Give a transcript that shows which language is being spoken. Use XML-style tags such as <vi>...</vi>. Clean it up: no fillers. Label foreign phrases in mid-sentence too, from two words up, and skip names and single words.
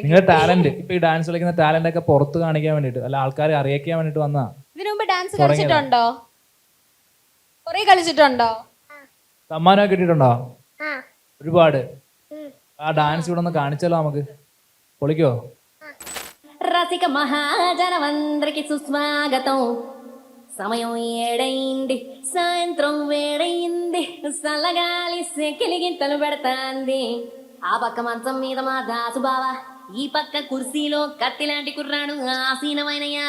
<ml>നിങ്ങളുടെ ടാലന്റ് ഇപ്പൊ ഈ ഡാൻസ് കളിക്കുന്ന ടാലന്റ് ഒക്കെ പുറത്ത് കാണിക്കാൻ വേണ്ടിട്ട്, അല്ല ആൾക്കാരെ അറിയിക്കാൻ വേണ്ടിട്ട് വന്നാ. ഇതിനു മുമ്പ് ഡാൻസ് കളിച്ചിട്ടുണ്ടോ? കൊറേ കളിച്ചിട്ടുണ്ടോ? സമ്മാനമൊക്കെ കിട്ടിയിട്ടുണ്ടോ? ആ. ഒരുപാട്. ആ ഡാൻസ് ഇവിടെ ഒന്ന് കാണിച്ചാലോ നമുക്ക്? പൊളിക്കോ?</ml> <te>రసిక మహాజనమందరికి సుస్వాగతం. సమయం ఏడైంది, సాయంత్రం వేడైంది, చల్లగాలి సెకిలిగింతలు పెడతాంది. ఆ పక్క మంచం మీద మా దాసు బావ, ఈ పక్క కుర్సీలో కత్తిలాంటి కుర్రాడు ఆసీనమైన యాల.</te>